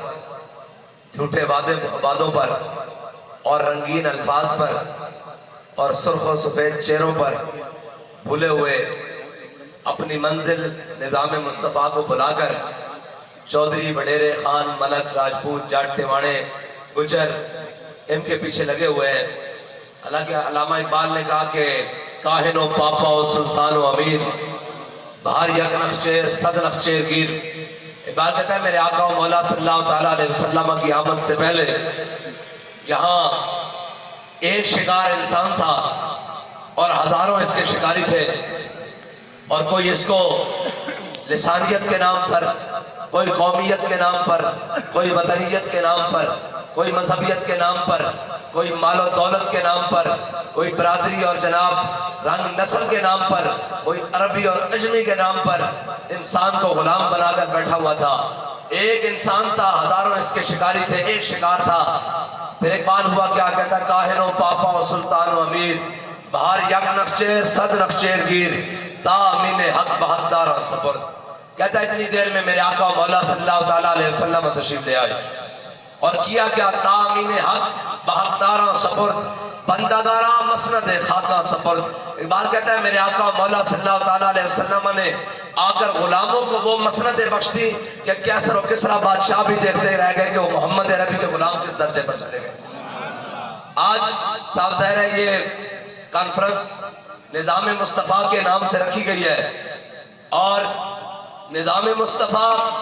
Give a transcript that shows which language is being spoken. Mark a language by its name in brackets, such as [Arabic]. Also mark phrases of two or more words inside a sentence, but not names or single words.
[Urdu] جھوٹے وعدوں پر اور رنگین الفاظ پر اور سرخ و سفید چہروں پر بھولے ہوئے اپنی منزل نظام مصطفیٰ کو بلا کر چودھری، وڈیرے، خان، ملک، راجپوت، جاٹ، ٹیواڑے، گجر ان کے پیچھے لگے ہوئے ہیں۔ حالانکہ علامہ اقبال نے کہا کہ [Persian] کاہن و پاپا و سلطان و امیر بہار یک نخچیر صد نخچیر گیر۔ [Urdu] اقبال کہتا ہے میرے آقا و مولا [Arabic] صلی اللہ تعالیٰ علیہ وسلم [Urdu] کی آمد سے پہلے یہاں ایک شکار انسان تھا اور ہزاروں اس کے شکاری تھے، اور کوئی اس کو لسانیت کے نام پر، کوئی قومیت کے نام پر، کوئی وطنیت کے نام پر، کوئی مذہبیت کے نام پر، کوئی مال و دولت کے نام پر، کوئی برادری اور جناب رنگ نسل کے نام پر، کوئی عربی اور عجمی کے نام پر انسان کو غلام بنا کر بیٹھا ہوا تھا۔ ایک انسان تھا، ہزاروں اس کے شکاری تھے، ایک شکار تھا۔ پھر ایک بار ہوا، کیا کہتا ہے؟ [Persian] کاہن و پاپا و سلطان و امیر بہار یک نخچیر صد نخچیر گیر تا امین حق بہتدارا سپرد۔ [Urdu] کہتا ہے اتنی دیر میں میرے آقا و مولا [Arabic] صلی اللہ تعالیٰ علیہ وسلم [Urdu] تشریف لے آئے، اور کیا کیا؟ [Persian] تا امین حق بہتدارا سپرد بندگارا مسند خاکا سپرد۔ [Urdu] اقبال کہتا ہے میرے آقا و مولا [Arabic] صلی اللہ تعالیٰ علیہ وسلم [Urdu] نے آ کر غلاموں کو وہ مسندیں بخش دی کہ کیسر و کسرا بادشاہ بھی دیکھتے رہ گئے کہ وہ محمد عربی کے غلام کس درجے پر چلے گئے۔ آج صاحب ظاہر ہے یہ کانفرنس نظام مصطفیٰ کے نام سے رکھی گئی ہے، اور نظام مصطفیٰ